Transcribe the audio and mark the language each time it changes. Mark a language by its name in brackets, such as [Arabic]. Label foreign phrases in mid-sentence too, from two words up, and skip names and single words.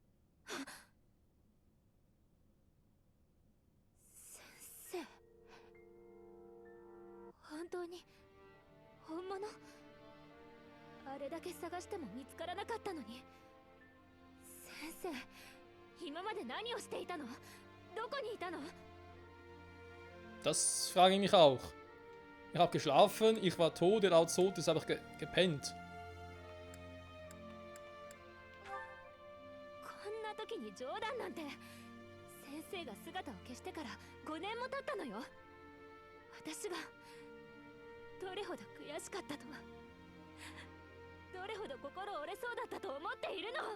[Japanese] 先生、本当に本物？あれだけ探しても見つからなかったのに。先生、今まで何をしていたの？どこにいたの？ [German] Das frage ich mich auch. Ich habe geschlafen, ich war tot, laut Sotes habe ich gepennt. [Japanese] こんな時に冗談なんて。先生が姿を消してから5年も経ったのよ。私がどれほど悔しかったとは、どれほど心折れそうだったと思っているの。